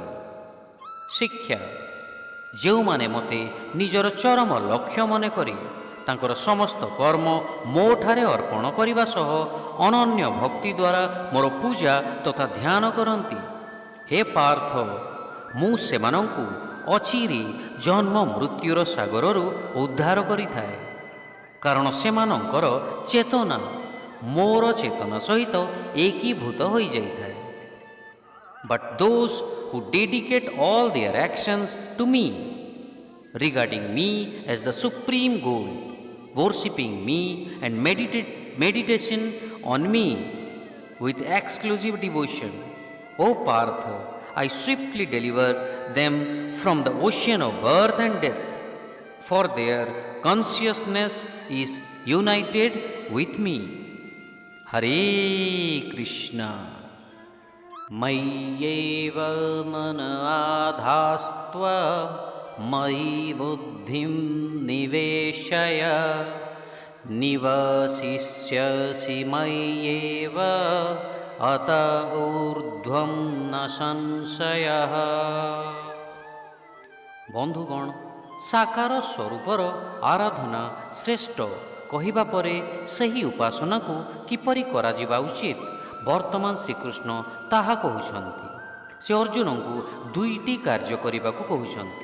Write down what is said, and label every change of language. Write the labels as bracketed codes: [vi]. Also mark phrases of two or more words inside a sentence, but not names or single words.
[or] ଶିକ୍ଷା, ଯେଉଁମାନେ ମୋତେ ନିଜର ଚରମ ଲକ୍ଷ୍ୟ ମନେ କରି ତାଙ୍କର ସମସ୍ତ କର୍ମ ମୋଠାରେ ଅର୍ପଣ କରିବା ସହ ଅନନ୍ୟ ଭକ୍ତି ଦ୍ୱାରା ମୋର ପୂଜା ତଥା ଧ୍ୟାନ କରନ୍ତି, ହେ ପାର୍ଥ, ମୁଁ ସେମାନଙ୍କୁ ଅଚିରେ ଜନ୍ମ ମୃତ୍ୟୁର ସାଗରରୁ ଉଦ୍ଧାର କରିଥାଏ, କାରଣ ସେମାନଙ୍କର ଚେତନା ମୋର ଚେତନା ସହିତ ଏକୀଭୂତ ହୋଇଯାଇଥାଏ। [en] But those who dedicate all their actions to me, regarding me as the supreme goal, worshipping me and meditation on me with exclusive devotion, O Partha, I swiftly deliver them from the ocean of birth and death, for their consciousness is united with me. [sa] Hare Krishna. मय्येव मन आधत्स्व मयि बुद्धिं निवेशय निवसिष्यसि मय्येव अत ऊर्ध्वं न संशयः। [or] বন্ধুগণ, ସାକାର ସ୍ୱରୂପର ଆରାଧନା ଶ୍ରେଷ୍ଠ କହିବା ପରେ ସେହି ଉପାସନାକୁ କିପରି କରାଯିବା ଉଚିତ ବର୍ତ୍ତମାନ ଶ୍ରୀକୃଷ୍ଣ ତାହା କହୁଛନ୍ତି। ସେ ଅର୍ଜୁନଙ୍କୁ ଦୁଇଟି କାର୍ଯ୍ୟ କରିବାକୁ କହୁଛନ୍ତି।